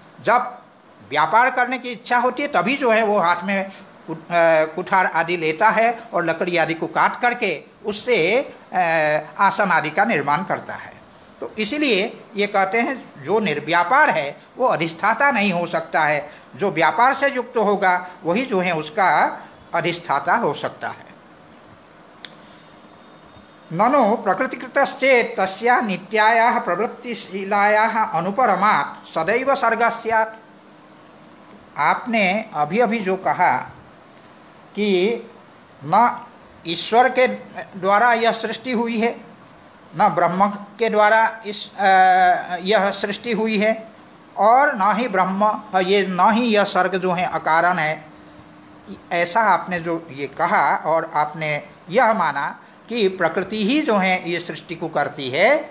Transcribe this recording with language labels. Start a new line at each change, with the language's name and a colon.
Hindi: जब व्यापार करने की इच्छा होती है तभी जो है वो हाथ में कुठार आदि लेता है और लकड़ी आदि को काट करके उससे आसन आदि का निर्माण करता है। तो इसीलिए ये कहते हैं जो निर्व्यापार है वो अधिष्ठाता नहीं हो सकता है। जो व्यापार से युक्त होगा वही जो है उसका अधिष्ठाता हो सकता है।
Sanskrit: ननु प्रकृतिकृतश्चेत् तस्या नित्यायाः प्रवृत्तिशीलायाः अनुपरमात् सदैव सर्गः स्यात्।
Hindi: आपने अभी अभी जो कहा कि न ईश्वर के द्वारा यह सृष्टि हुई है, न ब्रह्म के द्वारा यह सृष्टि हुई है, और न ही ब्रह्म ये न ही यह सर्ग जो है अकारण है, ऐसा आपने जो ये कहा और आपने यह माना कि प्रकृति ही जो है ये सृष्टि को करती है।